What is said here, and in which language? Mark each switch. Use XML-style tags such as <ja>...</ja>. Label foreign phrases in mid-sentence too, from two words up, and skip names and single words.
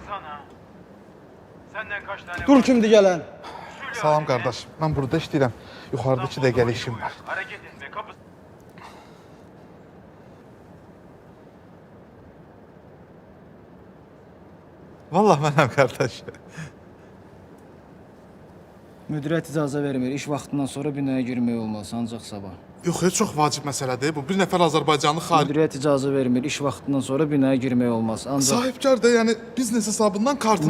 <tr>Baksana. Senden kaç tane Dur var?</tr> <az>kimdi gələn? Salam qardaş, mən burada işləyirəm. Yuxarıda 2 dəqiqəlik işim var.</az> <tr>Hareket etme kapı.</tr> <az>Vallahi mənəm qardaş. Müdiriyyət icazə vermir. İş vaxtından sonra binaya girmək olmaz, ancaq sabah. Yox, heç çox vacib məsələdir. Bu bir nəfər Azərbaycanlı xarici Müdiriyyət icazə vermir. İş vaxtından sonra binaya girmək olmaz, ancaq sahibkar da, yəni biznes hesabından kartına</az>